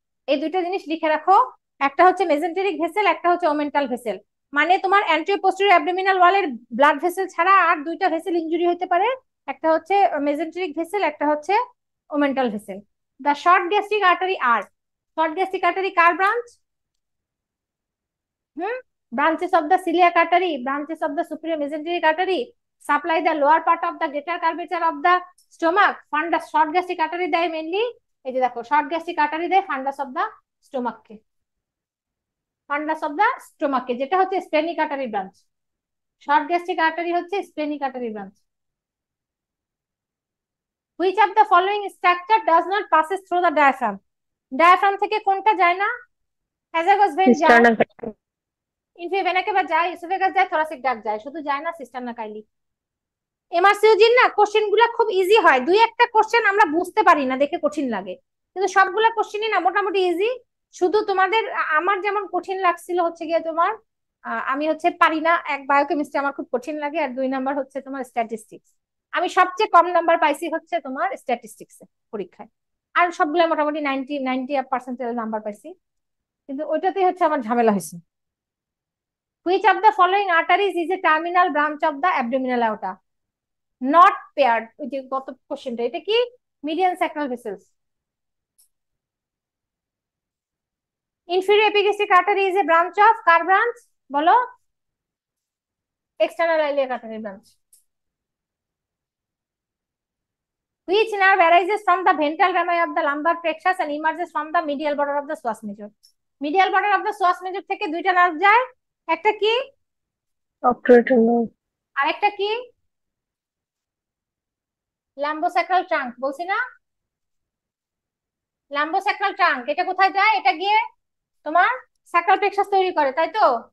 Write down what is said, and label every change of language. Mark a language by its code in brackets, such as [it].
[bn] এই দুইটা জিনিস লিখে রাখো, একটা হচ্ছে মেজেন্টেরিক ভেসেল, একটা হচ্ছে ওমেন্টাল ভেসেল। মানে তোমার অ্যান্টেরিয়র পোস্টেরিয়র অ্যাবডোমিনাল ওয়ালের ব্লাড ভেসেল ছাড়া আর দুইটা ভেসেল ইনজুরি হতে পারে, একটা হচ্ছে মেজেন্টেরিক ভেসেল, একটা হচ্ছে omental vessel. The short gastric artery আর, short gastric artery car branch? [en] branches of the celiac artery, branches of the superior mesenteric artery supply the lower part of the greater curvature of the stomach. [bn] Fundus, short gastric artery দেয় mainly, এই যে দেখো short gastric artery দেয় fundus of the stomach K, fundus of the stomach কে, যেটা হচ্ছে splenic artery branch। short gastric artery হচ্ছে splenic artery branch। [en] which of the following structure does not passes through the diaphragm? [bn] diaphragm থেকে কোনটা যায় না? esophagus vein যায়, inferior vena কেভা যায়, oesophagus যায়, থোরাসিক ডাক্ট যায়, শুধু যায় না সিস্টারনা কাইলি। এমআরসিইউজির না কোশ্চেন গুলা খুব ইজি হয়, দুই একটা কোশ্চেন আমরা বুঝতে পারি না, দেখে কঠিন লাগে, কিন্তু সবগুলা কোশ্চেনই না মোটামুটি ইজি। শুধু তোমাদের, আমার যেমন কঠিন লাগছিল হচ্ছে গিয়ে তোমার, আমি হচ্ছে পারি না, এক বায়োকেমিস্ট্রি আমার খুব কঠিন লাগে, আর 2 নাম্বার হচ্ছে তোমার স্ট্যাটিস্টিক্স। আমি সবচেয়ে কম নাম্বার পাইছি হচ্ছে তোমার স্ট্যাটিস্টিক্সে পরীক্ষায়, আর সবগুলা মোটামুটি 90% নাম্বার পাইছি, কিন্তু ওইটাতেই হচ্ছে আমার ঝামেলা হয়েছে। [en] Which of the following arteries is a terminal branch of the abdominal aorta? Not paired. [bn] ওই যে গত কোশ্চেনটা, এটা কি? [en] median sacral vessels. Inferior epigastric artery is a branch of [bn] car [en] branch? [bn] বলো। [en] external iliac artery branch. Which nerve arises from the ventral rami of the lumbar plexus and emerges from the medial border of the psoas major? [bn] medial border of the psoas major থেকে দুইটা nerve যায়, একটা কি? Operator nerve, আরেকটা কি? Lumbosacral trunk, বলছি না? Lumbosacral trunk, এটা কোথায় যায়? এটা গিয়ে তোমার স্যাক্রাল প্লেক্সাস তৈরি করে, তাই তো?